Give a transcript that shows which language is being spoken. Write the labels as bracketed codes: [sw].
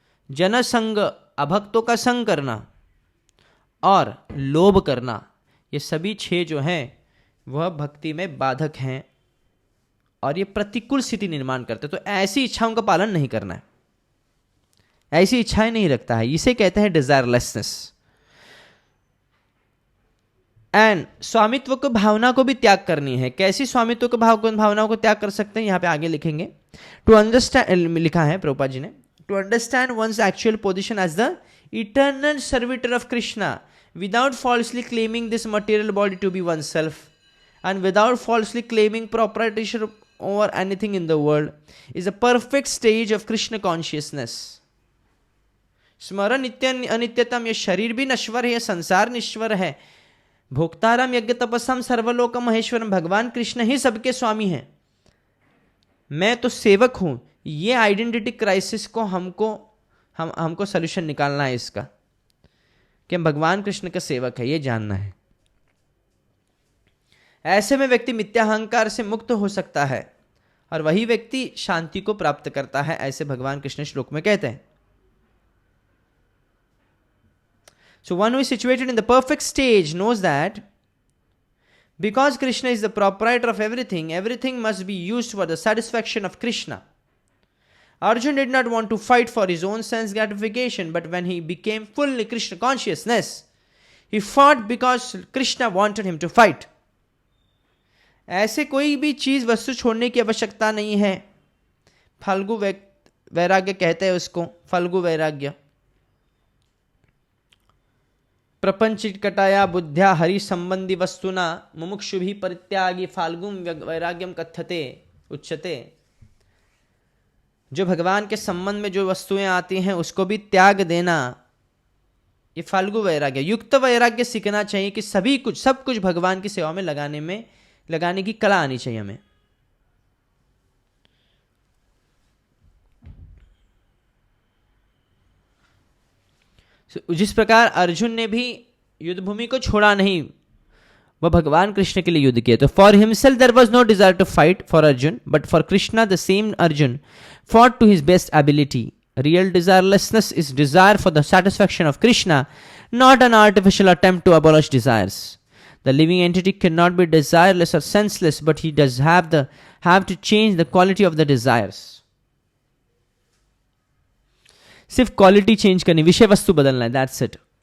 [hi] जनसंग, अभक्तों का संग करना और लोभ करना, ये सभी 6 जो हैं वह भक्ति में बाधक हैं और ये प्रतिकूल स्थिति निर्माण करते हैं। तो ऐसी इच्छाओं का पालन नहीं करना है, ऐसी इच्छाएं नहीं रखता है, इसे कहते हैं डिजायरलेसनेस। एंड स्वामित्व को भावना को भी त्याग करनी है। कैसी स्वामित्व को भावनाओं को त्याग कर सकते हैं, यहां पे आगे लिखेंगे। [en] to understand, [hi] लिखा है प्रभुपाद जी ने, [en] To understand one's actual position as the eternal servitor of Krishna without falsely claiming this material body to be oneself and without falsely claiming proprietorship over anything in the world is a perfect stage of Krishna consciousness. [sa] स्मरण नित्य अनित्यतम, [hi] यह शरीर भी नश्वर है, यह संसार निश्वर है। [sa] भोक्ताराम यज्ञ तपस्सम सर्वलोक महेश्वरम, [hi] भगवान कृष्ण ही सबके स्वामी हैं, मैं तो सेवक हूं। ये आइडेंटिटी क्राइसिस को हमको सोल्यूशन निकालना है इसका, कि हम भगवान कृष्ण का सेवक है, ये जानना है। ऐसे में व्यक्ति मिथ्याहंकार से मुक्त हो सकता है और वही व्यक्ति शांति को प्राप्त करता है, ऐसे भगवान कृष्ण श्लोक में कहते हैं। [en] So one who is situated in the perfect stage knows that because Krishna is the proprietor of everything, everything must be used for the satisfaction of Krishna. Arjun did not want to fight for his own sense gratification, but when he became fully Krishna consciousness, he fought because Krishna wanted him to fight. [hi] ऐसे कोई भी चीज वस्तु छोड़ने की आवश्यकता नहीं है। फल्गु वैराग्य कहते हैं उसको, फल्गु वैराग्य। [sa] प्रपंचिकटाया बुद्ध्या हरि संबंधी वस्तुना मुमुक्षु भी परित्यागी फाल्गुम वैराग्यम कथ्यते उच्यते। [hi] जो भगवान के संबंध में जो वस्तुएं आती हैं उसको भी त्याग देना, ये फाल्गु वैराग्य। युक्त वैराग्य सीखना चाहिए कि सब कुछ भगवान की सेवा में लगाने की कला आनी चाहिए हमें। जिस प्रकार अर्जुन ने भी युद्ध भूमि को छोड़ा नहीं, वह भगवान कृष्ण के लिए युद्ध किया। तो [en] For himself there was no desire to fight for Arjuna, but for Krishna the same Arjuna fought to his best ability. Real desirelessness is desire for the satisfaction of Krishna, not an artificial attempt to abolish desires. The living entity cannot be desireless or senseless, but he does have to change the quality of the desires. [hi] सिर्फ quality change करनी, विषय वस्तु बदलना है, that's it.